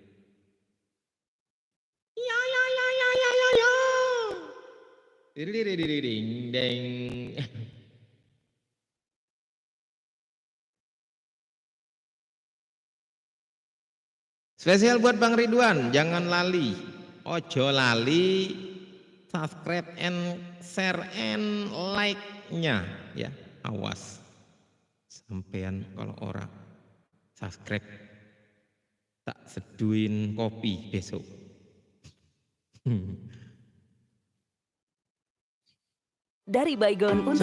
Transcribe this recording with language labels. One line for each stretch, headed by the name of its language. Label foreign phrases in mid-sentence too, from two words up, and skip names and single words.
Indonesian: Ding ding. Spesial buat Bang Ridwan, jangan lali,
Javanese: ojo lali,
English: subscribe and share and like-nya ya, awas.
Indonesian: Sampean kalau orang subscribe
Javanese: tak seduin
Indonesian: kopi besok. Dari Baygon untuk